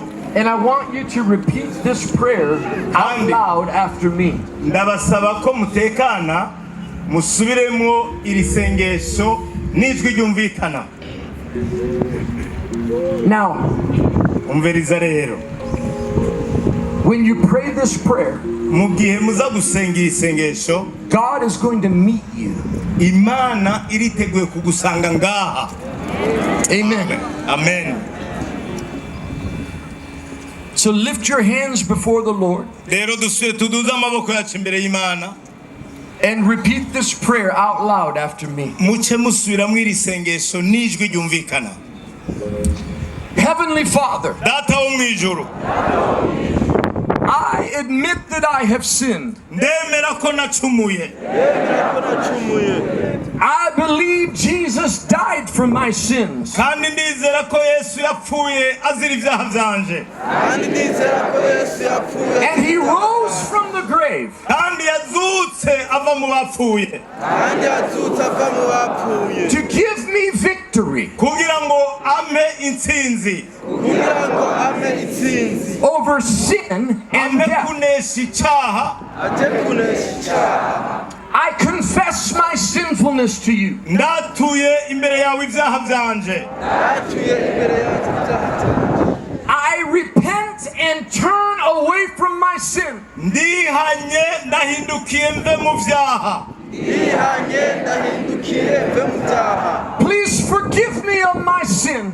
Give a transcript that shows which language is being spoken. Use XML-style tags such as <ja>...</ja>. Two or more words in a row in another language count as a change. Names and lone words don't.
<en>and I want you to repeat this prayer out loud after me.</en> <rn>ndabasaba ko mutekana musubiremo iri sengesho n'ijwi ryumvikana.</rn> <en>Now,</en> <rn>umviriza rero,</rn> <en>when you pray this prayer,</en> <rn>mu gihe muza gusenga iri sengesho,</rn> <en>God is going to meet you.</en> <rn>Imana iriteguye kugusanga ngaha.</rn> <en>Amen.</en> <rn>Amen.</rn> <en>So lift your hands before the Lord</en> <rn>rero tuduze amaboko yacu imbere y'Imana,</rn> <en>and repeat this prayer out loud after me.</en> <rn>muce musubiramo iri sengesho n'ijwi ryumvikana.</rn> <en>Heavenly Father,</en> <rn>Data wo mwijuru,</rn> <en>I admit that I have sinned.</en> <rn>ndemera ko nacumuye.</rn> <en>I believe Jesus died for my sins.</en> <rn>kandi ndizera ko Yesu yapfuye azira ibyaha byanje,</rn> <en>And he rose from the grave</en> <rn>kandi yazutse ava mu bapfuye</rn> <en>to give me victory</en> <rn>kugira ngo ampe intsinzi,</rn> <en>over sin and</en> <rn>ampe</rn> <en>death.</en> <rn>kunesha icyaha.</rn> <en>I confess my sinfulness to you.</en> <rn>ndatuye imbere yawe ibyaha byanje,</rn> <en>I repent and turn away from my sin.</en> <rn>ndihanye ndahindukiye mve mu byaha.</rn> <en>Please forgive me of my sin.</en>